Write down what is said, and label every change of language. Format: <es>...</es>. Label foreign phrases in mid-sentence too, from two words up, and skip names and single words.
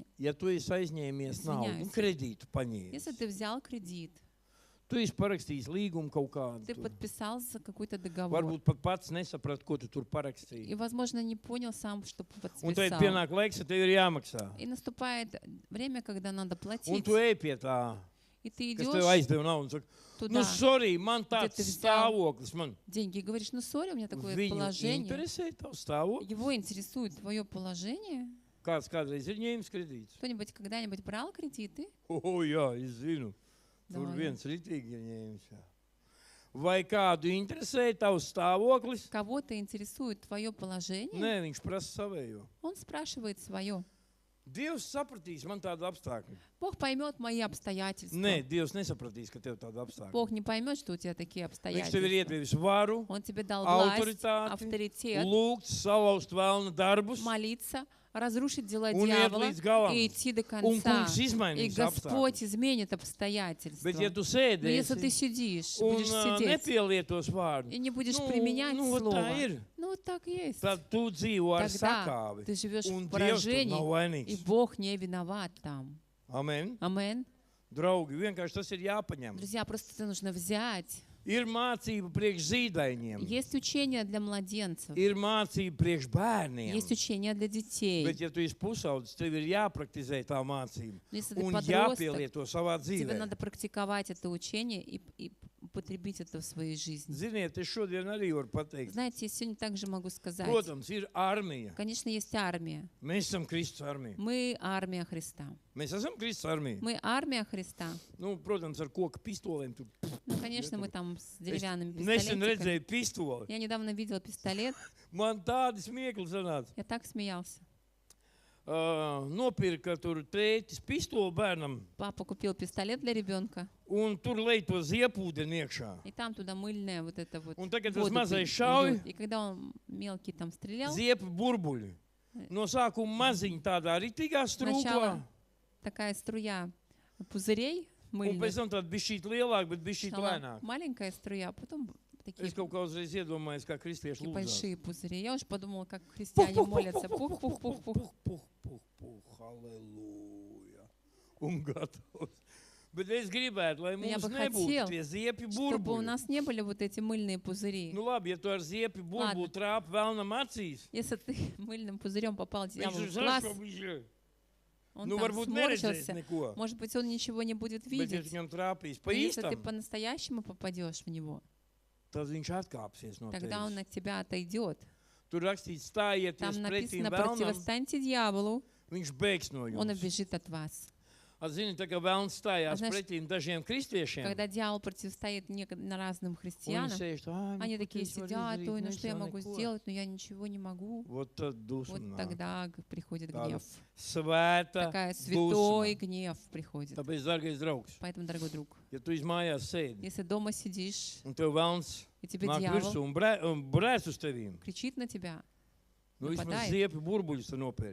<lv>Ja tu esi aizņēmies naudu un</lv> <ru>Извиняюсь.</ru> <lv>kredītu paņēmis,</lv> <ru>Если ты взял кредит,</ru> <lv>tu esi parakstījis līgumu kaut</lv> <ru>ты</ru> <lv>kādu,</lv> <ru>подписал какой-то договор,</ru> <lv>varbūt pat pats nesaprati, ko tu tur</lv> <ru>и,</ru> <lv>parakstīji.</lv> <ru>возможно, не понял сам, что</ru> <lv>Un tad</lv> <ru>подписал.</ru> <lv>pienāk laiks, ka tev ir jāmaksā.</lv> <ru>И наступает время, когда надо</ru> <lv>Un</lv> <ru>платить.</ru> <lv>tu ej pie tā,</lv> <ru>И ты</ru> <lv>kas tev</lv> <ru>идешь</ru> <lv>aizdeva naudu un saka,</lv> <ru>туда,</ru> <lv>nu, sorry, man</lv> <ru>Где</ru> <lv>tāds</lv> <ru>ты взял</ru> <lv>stāvoklis, man</lv> <ru>деньги, и говоришь, ну, сори, у меня такое</ru> <lv>viņu</lv> <ru>положение.</ru> <lv>interesē tavs stāvoklis.</lv> <ru>Его интересует твое положение.</ru> <lv>Kāds kādreiz ir ņēmis kredītus?</lv> <ru>Кто-нибудь когда-нибудь брал кредиты?</ru> <lv>O, jā, es zinu. Tur</lv> <ru>Davai.</ru> <lv>viens ritīgi ir ņēmis. Jā. Vai kādu interesē tavs stāvoklis?</lv> <ru>Кого-то интересует твое положение,</ru> <lv>Nē, viņš prasa savējo.</lv> <ru>он спрашивает свое.</ru> <lv>Dievs sapratīs man tādu apstākļu.</lv> <ru>Бог поймет мои обстоятельства.</ru> <lv>Nē, Dievs nesapratīs, ka tev tādu apstākļu.</lv> <ru>Бог не поймет, что у тебя такие</ru> <lv>Viņš tev ir</lv> <ru>обстоятельства.</ru> <lv>iedevis varu,</lv> <ru>Он тебе дал власть,</ru> <lv>autoritāti,</lv> <ru>авторитет,</ru> <lv>lūgt, salauzt vēlna darbus,</lv> <ru>молиться, разрушить дела</ru> <lv>un iet</lv> <ru>дьявола</ru> <lv>līdz galam.</lv> <ru>и идти до</ru> <lv>Un</lv> <ru>конца.</ru> <lv>kungs</lv> <ru>И</ru> <lv>izmainīs</lv> <ru>Господь</ru> <lv>apstākļus.</lv> <ru>изменит обстоятельства.</ru> <lv>Bet ja tu</lv> <ru>Но если ты</ru> <lv>sēdēsi</lv> <ru>сидишь,</ru> <lv>un</lv> <ru>будешь сидеть</ru> <lv>nepielietos vārdu,</lv> <ru>и не будешь применять</ru> <lv>vot tā</lv> <ru>слово,</ru> <lv>ir.</lv> <ru>ну вот так есть.</ru> <lv>Tad tu dzīvo ar</lv> <ru>Тогда</ru> <lv>sakāvi.</lv> <ru>ты живешь</ru> <lv>Un</lv> <ru>в</ru> <lv>Dievs tur nav</lv> <ru>поражении, и</ru> <lv>vainīgs.</lv> <ru>Бог не виноват там.</ru> <lv>Amen.</lv> <ru>Амен.</ru> <lv>Draugi, vienkārši tas ir jāpaņem.</lv> <ru>Друзья, просто это нужно взять.</ru> <lv>Ir mācība priekš zīdaiņiem.</lv> <ru>Есть учение для младенцев,</ru> <lv>Ir mācība priekš bērniem.</lv> <ru>есть учение для детей.</ru> <lv>Bet, ja tu esi pusaudzis, tev ir jāpraktizē tā mācība.</lv> <ru>Но если ты</ru> <lv>Un</lv> <ru>подросток,</ru> <lv>jāpielieto savā</lv> <ru>тебе</ru> <lv>dzīvē.</lv> <ru>надо практиковать это учение и употребить это в своей жизни.</ru> <lv>Ziniet, es šodien arī varu pateikt.</lv> <ru>Знаете, я сегодня также могу сказать,</ru> <lv>Protams, ir armija.</lv> <ru>конечно, есть армия.</ru> <lv>Mēs esam Kristus armija.</lv> <ru>Мы армия Христа.</ru> <lv>Mēs esam Kristus armija.</lv> <ru>Мы армия Христа.</ru> <lv>Nu, protams, ar koka pistolēm. Tu...</lv> <ru>Ну, конечно, мы там с деревянными</ru> <lv>Nesen</lv> <ru>пистолетиками.</ru> <lv>redzēju pistoli.</lv> <ru>Я недавно видела пистолет,</ru> <lv>Man tādi smiekli sanāca.</lv> <ru>я так смеялся.</ru> <lv>Nopirka tur tētis pistoli bērnam,</lv> <ru>Папа купил пистолет для ребенка,</ru> <lv>un tur lej to ziepūdeni iekšā.</lv> <ru>и там туда мыльная вот эта вот</ru> <lv>Un tagad tas</lv> <ru>воду</ru> <lv>mazais</lv> <ru>льют.</ru> <lv>šauj,</lv> <ru>И когда он мелкий там стрелял,</ru> <lv>ziepu burbuļi. No sākuma maziņa tādā ritīgā strūklā,</lv> <ru>сначала такая струя пузырей</ru> <lv>un</lv> <ru>мыльных,</ru> <lv>pēc tam tāda bišķīt lielāka, bet bišķīt</lv> <ru>сначала</ru> <lv>lēnāk.</lv> <ru>маленькая струя, а потом такие</ru> <lv>Es kaut kā uzreiz iedomājos, kā kristieši lūdzās.</lv> <ru>большие пузыри. Я уж подумала, как христиане молятся. Пух-пух-пух-пух.</ru> <lv>Puh, halleluja. Un gatavs. Bet es gribētu, lai</lv> <ru>Я</ru> <lv>mums</lv> <ru>бы</ru> <lv>nebūtu</lv> <ru>хотел,</ru> <lv>tie ziepju</lv> <ru>чтобы у</ru> <lv>burbuļi.</lv> <ru>нас не были вот эти мыльные пузыри.</ru> <lv>Nu labi, ja tu ar ziepju</lv> <ru>Ладно.</ru> <lv>burbuļu trāpi vēlnam acīs,</lv> <ru>Если ты мыльным пузырем попал</ru> <lv>viņš</lv> <ru>дьяволу</ru> <lv>ir</lv> <ru>в глаз,</ru> <lv>sašķobīši.</lv> <ru>он</ru> <lv>Nu</lv> <ru>там</ru> <lv>varbūt neredzēs</lv> <ru>сморщился,</ru> <lv>neko.</lv> <ru>может быть, он ничего не будет</ru> <lv>Bet ja</lv> <ru>видеть.</ru> <lv>viņam trāpīs pa</lv> <ru>Но если ты</ru> <lv>īstam,</lv> <ru>по-настоящему попадешь в него,</ru> <lv>tad viņš atkāpsies no</lv> <ru>тогда он</ru> <lv>tevis.</lv> <ru>от тебя отойдет.</ru> <lv>Tur rakstīts, stājieties</lv> <ru>Там</ru> <lv>pretīm</lv> <ru>написано,</ru> <lv>vēlnam,</lv> <ru>противостаньте дьяволу,</ru> <lv>viņš bēgs no</lv> <ru>он</ru> <lv>jums.</lv> <ru>убежит от вас.</ru> <lv>Zini, tā kā vēlns stājās</lv> <ru>Знаешь,</ru> <lv>pretīm dažiem kristiešiem,</lv> <ru>Когда дьявол противостоит разным</ru> <lv>un viņi</lv> <ru>христианам,</ru> <lv>sēž tā,</lv> <ru>они такие сидят, ой, ну что я могу сделать, но я ничего не могу.</ru> <lv>Вот tad</lv> <ru>Вот</ru> <lv>dusma nāk.</lv> <ru>тогда приходит</ru> <lv>Tāda</lv> <ru>гнев.</ru> <lv>svēta</lv> <ru>Такая святой</ru> <lv>dusma.</lv> <ru>гнев приходит.</ru> <lv>Tāpēc, dārgais draugs,</lv> <ru>Поэтому, дорогой друг,</ru> <lv>ja tu izmājās sēdi,</lv> <ru>если дома сидишь,</ru> <lv>un tev vēlns</lv> <ru>и тебе</ru> <lv>nāk virsū</lv> <ru>дьявол</ru> <lv>un brēs uz tevīm,</lv> <ru>кричит на тебя,</ru> <lv>nu vismaz</lv> <ru>Нападает.</ru> <lv>ziepju burbuļus tu nopērci.</lv>